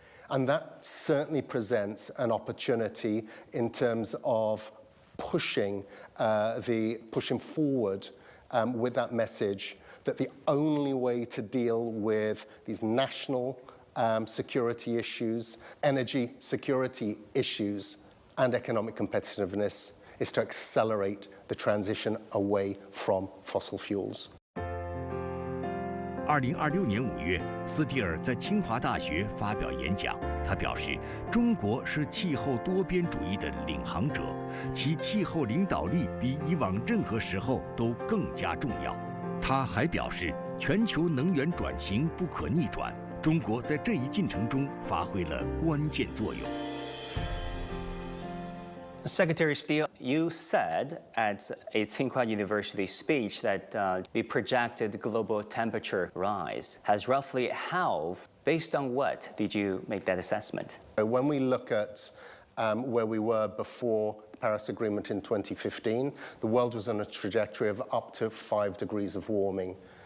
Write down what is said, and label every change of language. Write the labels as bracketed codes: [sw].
[en] And that certainly presents an opportunity in terms of pushing forward with that message that the only way to deal with these national security issues, energy security issues, and economic competitiveness is to accelerate the transition away from fossil fuels. [zh] 2026年5月，斯蒂尔在清华大学发表演讲。他表示，中国是气候多边主义的领航者，其气候领导力比以往任何时候都更加重要。他还表示，全球能源转型不可逆转，中国在这一进程中发挥了关键作用。 [en] Secretary Steele, you said at a Tsinghua University speech that the projected global temperature rise has roughly halved. Based on what did you make that assessment? When we look at where we were before the Paris Agreement in 2015, the world was on a trajectory of up to 5 degrees of warming.